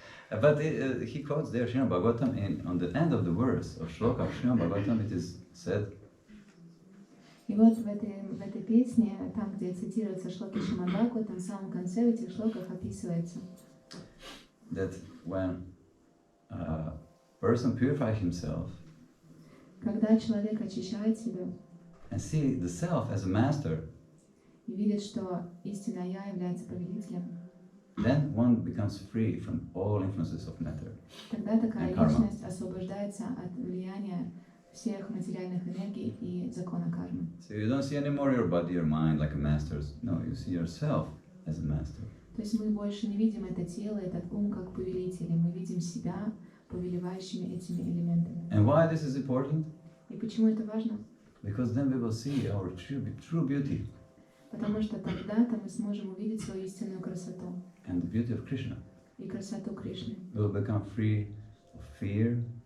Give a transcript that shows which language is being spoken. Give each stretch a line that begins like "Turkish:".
English: But he quotes there Srimad Bhagavatam, and on the end of the verse of Shloka of Srimad Bhagavatam it is said,
Russian: И вот в этой песне, там, где цитируется шлоки Шримад Бхагаватам, в самом конце в этих шлоках описывается,
English: that when a person purifies himself
Russian: когда человек очищает себя
English: and see the self as a master,
Russian: и видит, что истинное Я является повелителем,
English: then one becomes free from all influences of matter.
Russian: тогда такая
English: And karma.
Russian: личность освобождается от влияния всех материальных энергий и закона кармы.
English: So you don't see anymore your body or mind like a master. No, you see yourself as a master.
Russian: То есть мы больше не видим это тело, этот ум как повелители, мы видим себя повелевающими этими элементами.
English: And why this is important?
Russian: И почему это важно?
English: Because then we will see our true beauty
Russian: Потому что тогда-то мы сможем увидеть свою истинную красоту
English: and the beauty of Krishna.
Russian: и красоту Кришны.
English: We will become free of fear,